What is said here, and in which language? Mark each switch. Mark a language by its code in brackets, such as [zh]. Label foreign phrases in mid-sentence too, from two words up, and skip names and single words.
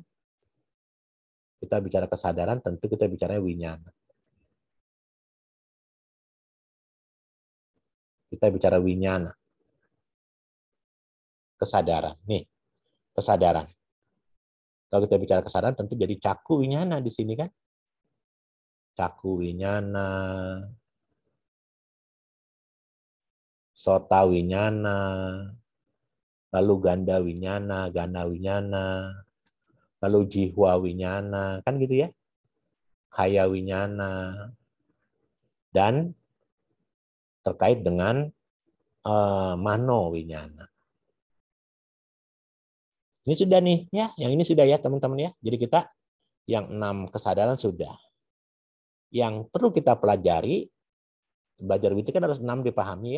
[id] Kita bicara kesadaran, tentu kita bicara winyana. Kita bicara winyana. Kesadaran. Nih, kesadaran. Kalau kita bicara kesadaran, tentu jadi [pi] caku winyana [id] di sini kan? [pi] Caku winyana, sota winyana, lalu ganda winyana, lalu jihwa winyana, [id] kan gitu ya? [pi] Kaya winyana, [id] dan terkait dengan [pi] mano winyana. [id] Ini sudah nih, ya, yang ini sudah ya teman-teman ya. Jadi kita yang 6 kesadaran sudah. Yang perlu kita pelajari, belajar witi kan harus 6 dipahami ya.